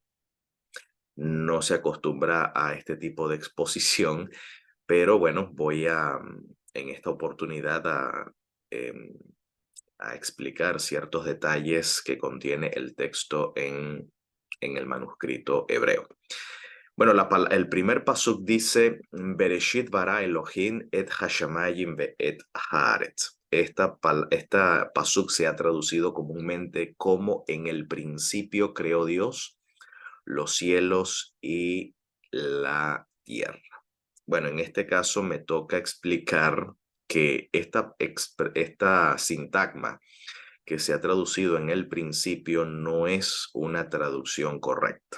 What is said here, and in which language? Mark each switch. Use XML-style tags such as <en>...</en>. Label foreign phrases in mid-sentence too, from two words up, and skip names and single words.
<es>No se acostumbra a este tipo de exposición, pero bueno, voy en esta oportunidad em, a explicar ciertos detalles que contiene el texto en el manuscrito hebreo. Bueno, el primer pasuk dice,</es> <he>בראשית ברא אלהים את השמים ואת הארץ.</he> <es>Esta pasuk se ha traducido comúnmente como en el principio creó Dios los cielos y la tierra. Bueno, en este caso me toca explicar que esta sintagma que se ha traducido en el principio no es una traducción correcta.</es>